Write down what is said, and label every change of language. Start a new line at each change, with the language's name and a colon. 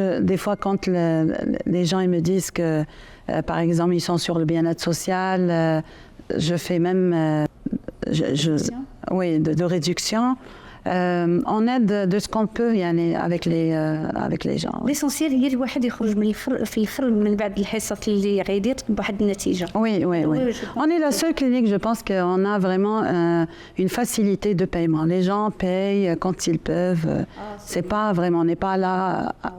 French: Des fois quand les gens ils me disent que par exemple ils sont sur le bien-être social, je fais même de réduction. On aide de ce qu'on peut
Arabic: يعني
French: avec les gens.
Arabic: ليسونسيال هي الواحد يخرج من في الاخر من بعد الحصص اللي غيدير بواحد النتيجه.
French: Oui. On est la seule clinique, je pense qu'on a vraiment une facilité de paiement. Les gens payent quand ils peuvent. C'est pas vraiment, on n'est pas là.